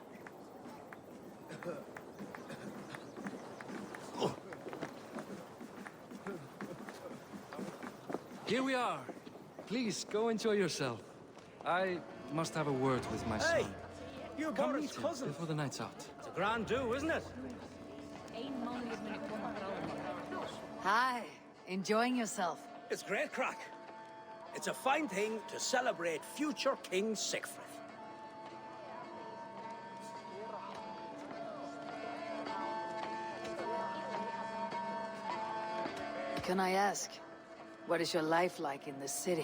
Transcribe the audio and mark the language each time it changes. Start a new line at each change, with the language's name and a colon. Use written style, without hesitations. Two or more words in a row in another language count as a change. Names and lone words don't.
English: Here we are. Please, go enjoy yourself. I must have a word with my son. You're Come Boris' meet him cousin. before the night's out. It's a grand do, isn't it?
Icelandic: Ein mánuður muni koma bráðum.
English: Hi. Enjoying yourself? It's great crack. It's a fine thing to celebrate future King Sigfrid. Can I ask, what is your life like in the city?